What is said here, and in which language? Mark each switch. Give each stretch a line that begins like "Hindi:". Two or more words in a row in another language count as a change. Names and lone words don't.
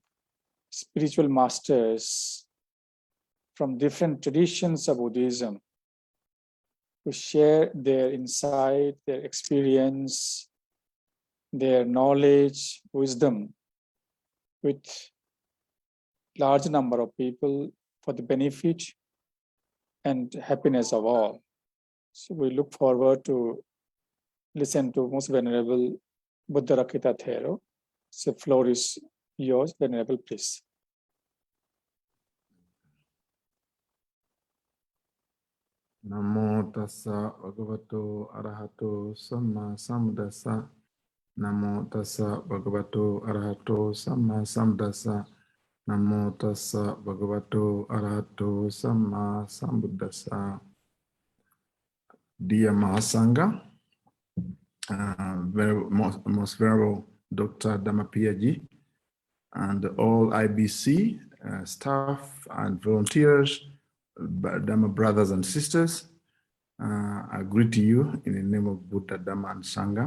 English: spiritual masters from different traditions of Buddhism to share their insight, their experience, their knowledge, wisdom with large number of people for the benefit and happiness of all. So we look forward to listen to Most Venerable Buddharakkita Thero. So the floor is yours, Venerable, please.
Pali: Namo tassa bhagavato arahato samma sambuddhassa. Namo tassa bhagavato arahato samma sambuddhassa. Namo tassa bhagavato arahato samma sambuddhassa.
English: Dear Mahasangha, most venerable Dr. Dhammapiyaji, and all IBC staff and volunteers, Dhamma brothers and sisters, I greet you in the name of Buddha, Dhamma, and Sangha.